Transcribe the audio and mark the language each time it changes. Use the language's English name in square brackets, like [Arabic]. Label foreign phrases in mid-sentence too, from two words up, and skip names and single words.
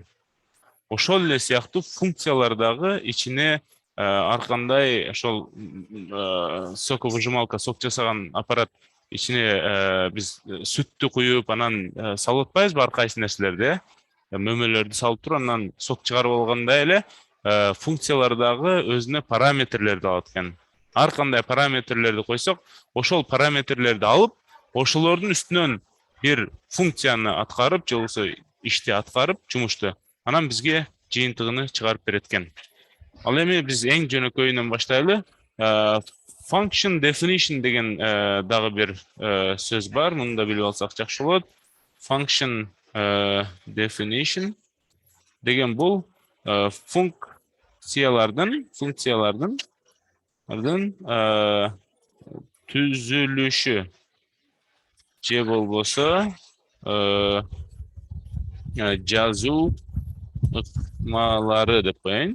[Kyrgyz] Ошол эле сыяктуу функциялардагы ичине ар кандай ошол соковыжималка, сок жасаган аппарат ичине биз сүттү куюп, анан салып атпайбызбы ар кайсы нерселерди, мөмөлөрдү салып туруп, анан сок чыгарып алгандай эле функциялардагы өзүнө параметрлерди алат экен. Ар кандай параметрлерди койсок, ошол параметрлерди алып, ошолордун үстүнөн bir funksiyаны аткарып, же болбосо ишти аткарып, жумушту, анан бизге жыйынтыгын чыгарып берет экен. Ал эми биз эң жөнөкөйүнөн баштайлы. [English] Function definition [Kyrgyz] деген дагы бир сөз бар. Муну да билип алсак жакшы болот. [English] Function definition [Kyrgyz] деген бул функциялардын түзүлүшү же болбосо жазуу ыкмалары деп коеюн.